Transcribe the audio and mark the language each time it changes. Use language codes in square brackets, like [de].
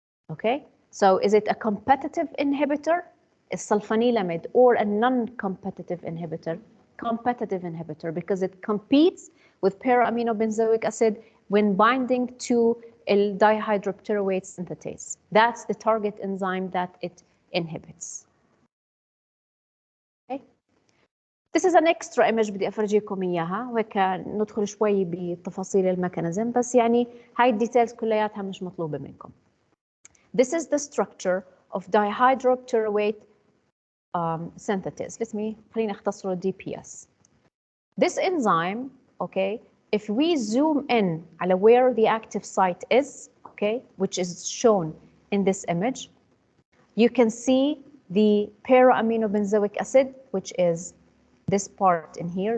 [en] Okay, so is it a competitive inhibitor, a sulfanilamide, or a non-competitive inhibitor? Competitive inhibitor because it competes with para-aminobenzoic acid when binding to a dihydropteroate synthetase. That's the target enzyme that it inhibits. Okay. This is an extra image [ar] بدي أفرجيكم إياها وهيك ندخل شوي بتفاصيل الميكانيزم بس يعني هاي الديتيلز كلياتها مش مطلوبة منكم. [en] This is the structure of dihydropteroate synthetase. [ar] خليني أختصره [en] DPS. This enzyme, okay, if we zoom in على where the active site is, okay, which is shown in this image, you can see the para-aminobenzoic acid, which is this part in here.